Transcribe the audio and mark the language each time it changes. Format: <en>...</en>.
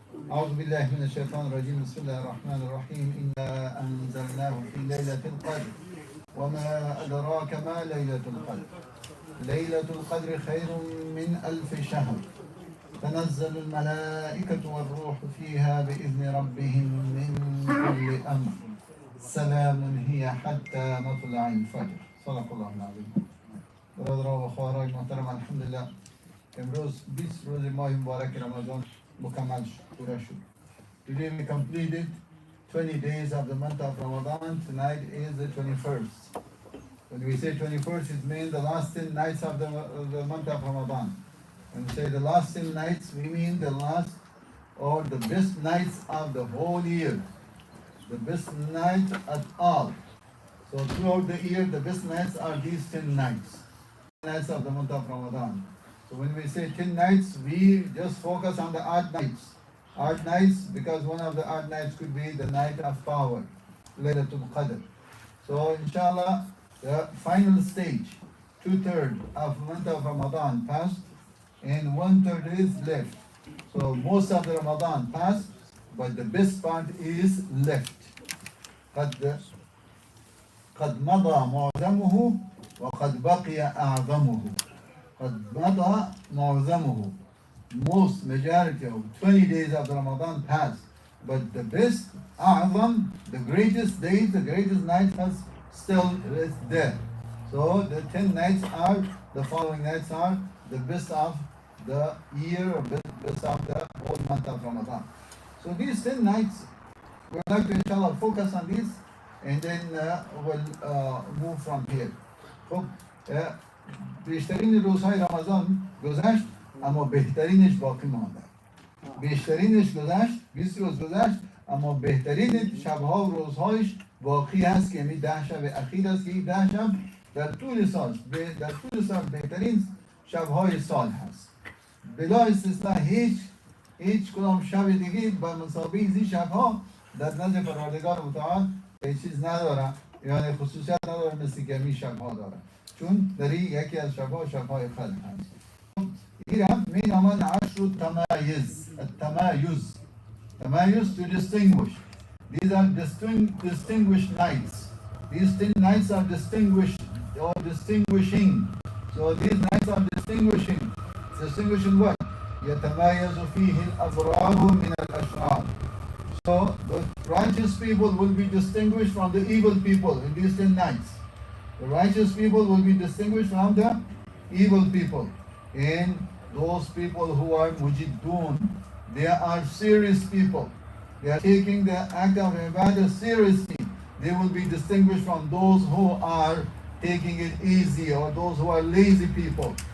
<ar>أعوذ بالله من الشيطان الرجيم. بسم الله الرحمن الرحيم. إنا أنزلناه في ليلة القدر وما أدراك ما ليلة القدر. ليلة القدر خير من 1000 شهر. تنزل الملائكة والروح فيها بإذن ربهم من كل أمر. سلام هي حتى مطلع الفجر. صدق الله العظیم.</ar> <fa>برادران و خواهرای محترم، الحمدلله امروز 20 روز ماه مبارک رمضان مکمل شد.</fa> <en>Today we completed 20 days of the month of Ramadan. Tonight is the 21st. When we say 21st, it means the last 10 nights of the month of Ramadan. When we say the last 10 nights, we mean the last or the best nights of the whole year. The best night at all. So throughout the year, the best nights are these 10 nights. Nights of the month of Ramadan. So when we say 10 nights, we just focus on the odd nights. Odd nights, because one of the odd nights could be the night of power, Laylatul Qadr. So inshallah, the final stage, 2/3 of the month of Ramadan passed, and 1/3 is left. So most of the Ramadan passed, but the best part is left.</en> <ar>قد مضى معظمه وقد بقي أعظمه. قد مضى معظمه.</ar> <en>Most majority of 20 days of Ramadan passed, but the best, أعظم, the greatest days, the greatest night has still is there. So the 10 nights are, the following nights are the best of the year, or best of the whole month of Ramadan. So these 10 nights, we'd like to inshallah focus on these, and then we'll move from here.</en> <fa>خب بیشترین روزهای رمضان گذشت، اما بهترینش باقی مانده. بیشترینش گذشت، 20 روز گذشت، اما بهترین شبها و روزهایش باقی هست که یعنی 10 شب اخیر است که این 10 شب در طول سال بهترین شبهای سال هست. بلا استثنا هیچ کدام شب دیگه با مسابقه این شبها در نزد پروردگار متعال هیچ چیز نداره، یعنی خصوصیت نداره مثل که این شبها داره، چون در یکی از شبهای قدر هست. این هم می نامد</fa> <ar>عشر التمایز.</ar> <en>التمایز to distinguish. These are distinguished nights. These 10 nights are distinguished or distinguishing. So these nights are distinguishing. Distinguishing what?</en> <ar>يتمايز فيه الأبرار من الأشرار.</ar> <en>So the righteous people will be distinguished from the evil people in these 10 nights. The righteous people will be distinguished from the evil people. And those people who are mujiddun, they are serious people. They are taking the act of ibadah seriously. They will be distinguished from those who are taking it easy, or those who are lazy people.</en>